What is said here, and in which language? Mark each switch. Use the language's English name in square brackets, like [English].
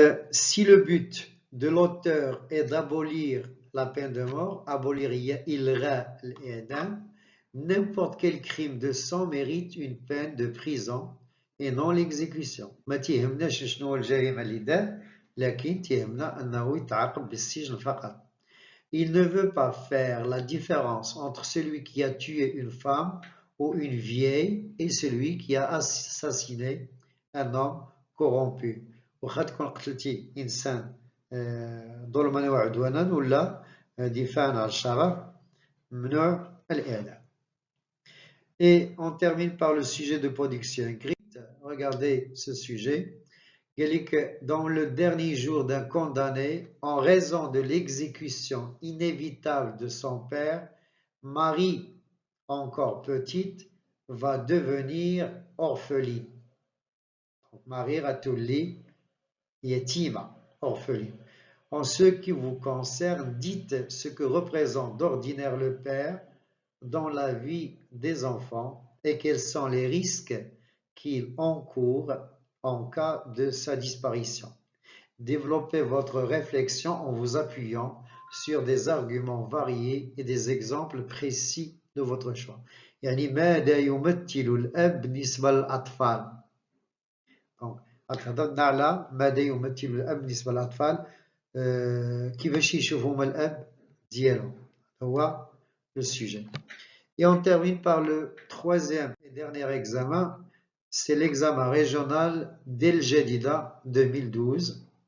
[French] Si le but de l'auteur est d'abolir la peine de mort, abolir ilra l'idam, n'importe quel crime de sang mérite une peine de prison et non l'exécution. [Arabic] ما تيهمناش شنو هو الجريمة اللي دار لكن تيهمنا أنه يتعاقب بالسجن فقط. [French] Il ne veut pas faire la différence entre celui qui a tué une femme ou une vieille et celui qui a assassiné un homme corrompu. [Arabic] واخا تكون قتلتي إنسان ظلما وعدوانا ولا دفاعا عن الشرف ممنوع الإعدام. [French] Et on termine par le sujet de production écrite. Regardez ce sujet. Il dit que dans le dernier jour d'un condamné, en raison de l'exécution inévitable de son père, Marie, encore petite, va devenir orpheline. Donc, Marie Ratulli, Yetima, orpheline. En ce qui vous concerne, dites ce que représente d'ordinaire le père dans la vie des enfants et quels sont les risques qu'il encourt en cas de sa disparition. Développez votre réflexion en vous appuyant sur des arguments variés et des exemples précis de votre choix. [Arabic] يعني ماذا يمثل الأب بالنسبة للأطفال؟ Donc, هضرنا على ماذا يمثل الأب بالنسبة للأطفال كيفاش يشوفهم الأب ديالهم هو [French] le sujet. Et on termine par le troisième et dernier examen, c'est l'examen régional d'El Jadida 2012.